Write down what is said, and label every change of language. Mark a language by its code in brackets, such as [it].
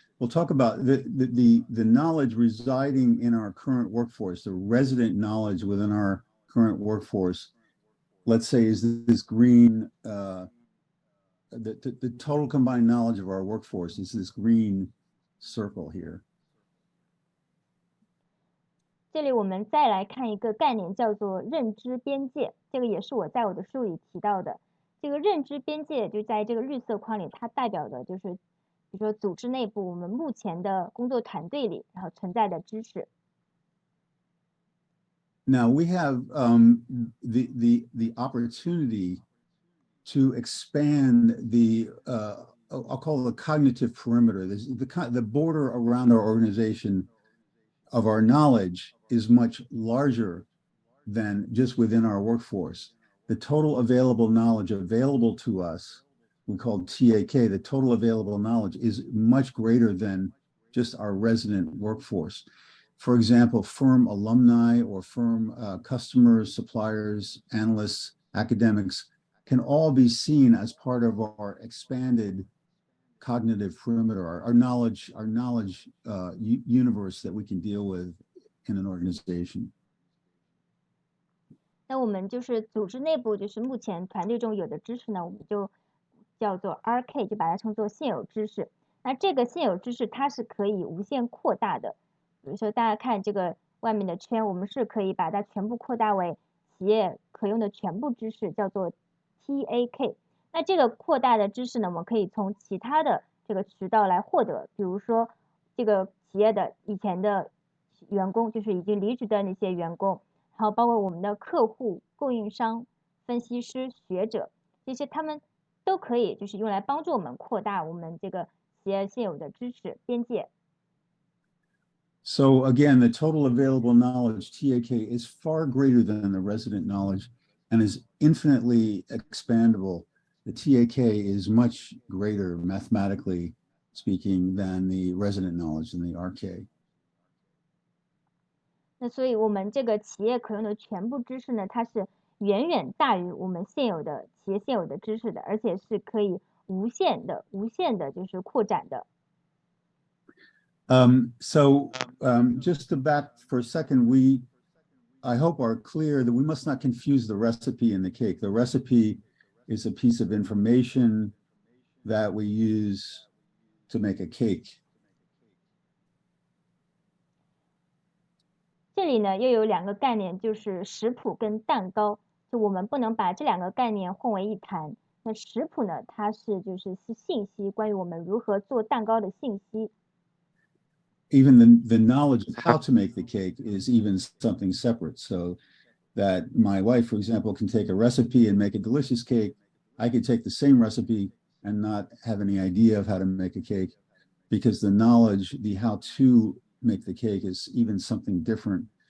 [en] We'll talk about the knowledge residing in our current workforce, the resident knowledge within our current workforce. Let's say is this green, the total combined knowledge of our workforce is this green circle here. [zh] 这里我们再来看一个概念，叫做认知边界。这个也是我在我的书里提到的。这个认知边界就在这个绿色框里，它代表的就是，比如说组织内部我们目前的工作团队里，然后存在的知识。 [en] Now we have the opportunity to expand the I'll call it the cognitive perimeter. The border around our organization of our knowledge is much larger than just within our workforce. The total available knowledge available to us, we call TAK, the total available knowledge is much greater than just our resident workforce. For example, firm alumni or firm customers, suppliers, analysts, academics can all be seen as part of our expanded cognitive perimeter, our knowledge universe that we can deal with in an organization. [zh] 那我们就是组织内部，就是目前团队中有的知识呢，我们就叫做 RK， 就把它称作现有知识。那这个现有知识它是可以无限扩大的。比如说大家看这个外面的圈，我们是可以把它全部扩大为企业可用的全部知识，叫做 TAK。那这个扩大的知识呢，我们可以从其他的这个渠道来获得，比如说这个企业的以前的员工，就是已经离职的那些员工，然后包括我们的客户、供应商、分析师、学者，这些他们都可以就是用来帮助我们扩大我们这个企业现有的知识边界。 [en] So again, the total available knowledge, TAK, is far greater than the resident knowledge and is infinitely expandable. The TAK is much greater, mathematically speaking, than the resident knowledge and the RK. [zh] 那所以我们这个企业可用的全部知识呢，它是远远大于我们企业现有的知识的，而且是可以无限的就是扩展的。 [en] Just to back for a second, I hope are clear that we must not confuse the recipe and the cake. The recipe is a piece of information that we use to make a cake. [zh] 这里呢又有两个概念，就是食谱跟蛋糕，就我们不能把这两个概念混为一谈。那食谱呢，它是信息，关于我们如何做蛋糕的信息。 [en] Even the knowledge of how to make the cake is even something separate. So that my wife, for example, can take a recipe and make a delicious cake. I could take the same recipe and not have any idea of how to make a cake because the knowledge, the how to make the cake is even something different.